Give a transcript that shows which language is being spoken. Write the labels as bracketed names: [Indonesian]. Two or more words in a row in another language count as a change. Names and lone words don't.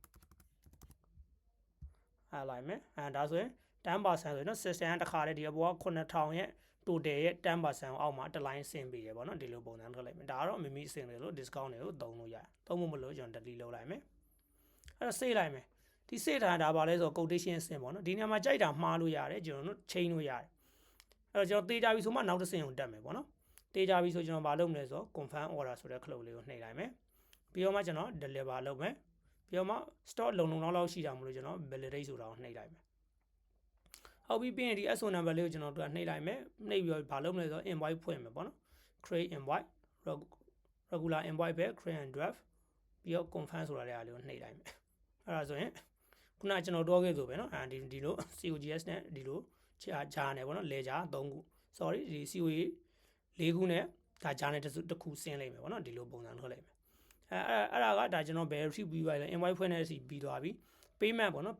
[Burmese] အဲ့လိုက်မယ်ဒါဆိုရင်10%ဆိုရင်เนาะ system တစ်ခါတည်းဒီအပေါ်က9000ရဲ့ total ရဲ့10%အောက်မှာတစ် line ဆင်းပေးရပေါ့เนาะဒီလိုပုံစံထွက်လိုက်မယ်ဒါကတော့မိမိအဆင့်လေးလို့ discount တွေကိုသုံးလို့ရတယ်သုံးဖို့မလို့ကျွန်တော် delete လုပ်လိုက်မယ်အဲ့တော့ save လိုက်မယ်ဒီ save ထားတာပါလဲဆိုတော့ quotation ဆင်းပေါ့နော်ဒီနေရာမှာကြိုက်တာမှားလို့ရတယ်ကျွန်တော်တို့ change လို့ရတယ်အဲ့တော့ကျွန်တော်တေးကြပြီဆိုမှနောက်တစ်ဆင့်ကိုတက်မယ်ပေါ့နော်တေးကြပြီဆိုကျွန်တော်ဘာလုပ်မလဲဆိုတော့ [English] confirm order [Burmese] ဆိုတဲ့ cloud လေးကိုနှိပ်လိုက်မယ်ပြီးတော့မှကျွန်တော် deliver လုပ်မယ်ပြီးတော့မှ stock လုံလောက်ရှိတာမလို့ကျွန်တော် validate ဆိုတာကိုနှိပ်လိုက်မယ်ဟုတ်ပြီပြီးရင်ဒီ [English] SO number [Burmese] လေးကိုကျွန်တော်တို့နှိပ်လိုက်မယ်နှိပ်ပြီးတော့ဘာလုပ်မလဲဆိုတော့ invoice ဖွင့်မယ်ပေါ့နော် [English] create invoice regular invoice [Burmese] ပဲ [English] create and draft [Burmese] ပြီးတော့ confirm ဆိုတာလေးကိုနှိပ်လိုက်မယ်အဲ့ဒါဆိုရင်ခုန ကျွန်တော်ပြောခဲ့ဆိုပဲเนาะဒီလို COGS နဲ့ဒီလိုဂျာနဲ့ပေါ့နော်လေဂျာ3ခု sorry ဒီ COA 4ခုနဲ့ဒါဂျာနဲ့တစ်ခုဆင်းလိုက်မယ်ပေါ့နော်ဒီလိုပုံစံထွက်လိုက်မယ်အဲ့ဒါကဒါကျွန်တော်ဘယ် receipt ပြီးသွားလဲ invoice ဖွင့်တဲ့စီပြီးသွားပြီ payment ပေါ့နော်